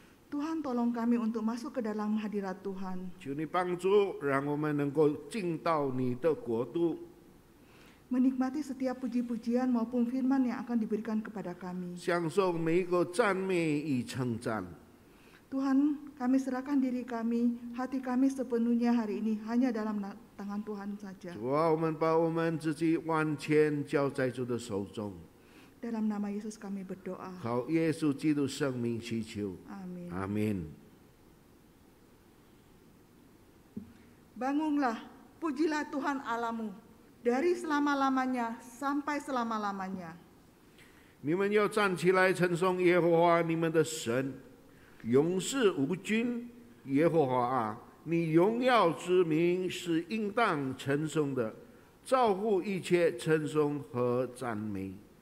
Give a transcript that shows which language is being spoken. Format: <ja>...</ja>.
<id>Tuhan tolong kami untuk masuk ke dalam hadirat Tuhan.</id> <zh>求你帮助，让我们能够进到你的国度，</zh> <id>Menikmati setiap puji-pujian maupun firman yang akan diberikan kepada kami.</id> <zh>享受每一个赞美与称赞。</zh> <id>Tuhan, kami serahkan diri kami, hati kami sepenuhnya hari ini hanya dalam tangan Tuhan saja.</id> <zh>主啊，我们把我们自己完全交在主的手中，</zh> <id>Dalam nama Yesus kami berdoa.</id> <zh>靠耶稣基督生命祈求，</zh> <id>Amin.</id> <zh>阿门。</zh> <id>Bangunlah, pujilah Tuhan Allahmu dari selama-lamanya sampai selama-lamanya.</id> <zh>你们要站起来称颂耶和华你们的神，永世无君。耶和华啊，你荣耀之名是应当称颂的，照乎一切称颂和赞美。</zh>